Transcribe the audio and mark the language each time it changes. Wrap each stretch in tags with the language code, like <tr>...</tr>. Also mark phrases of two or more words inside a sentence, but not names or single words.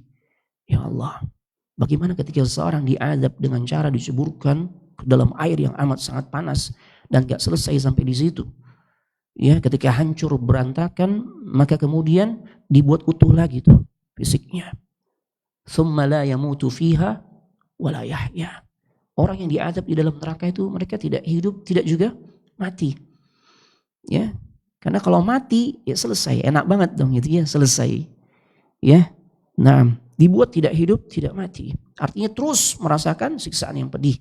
<id>Ya Allah, bagaimana ketika seseorang diazab dengan cara diceburkan ke dalam air yang amat sangat panas dan gak selesai sampai di situ. Ya, ketika hancur berantakan, maka kemudian dibuat utuh lagi tuh fisiknya.</id> <ar>ثم لا يموت فيها ولا يحيى.</ar> <id>Orang yang diazab di dalam neraka itu mereka tidak hidup, tidak juga mati. Ya, karena kalau mati ya selesai, enak banget dong gitu ya, selesai. Ya. Nah, dibuat tidak hidup, tidak mati. Artinya terus merasakan siksaan yang pedih.</id>